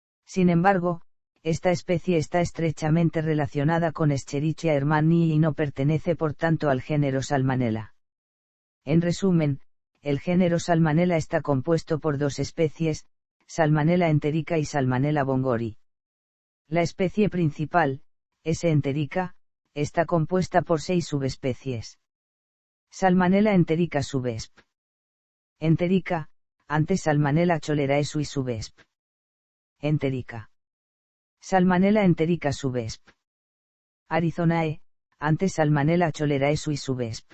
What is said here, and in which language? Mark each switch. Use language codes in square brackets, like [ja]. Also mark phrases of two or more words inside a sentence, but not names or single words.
[es] Sin embargo, esta especie está estrechamente relacionada con Escherichia hermannii y no pertenece por tanto al género Salmonella. En resumen, el género Salmonella está compuesto por dos especies, Salmonella enterica y Salmonella bongori. La especie principal, S. enterica, está compuesta por 6 subespecies. Salmonella enterica subesp. Enterica, antes Salmonella cholerae subesp. Enterica. Salmonella enterica subesp. Arizonae, antes Salmonella cholerae subesp.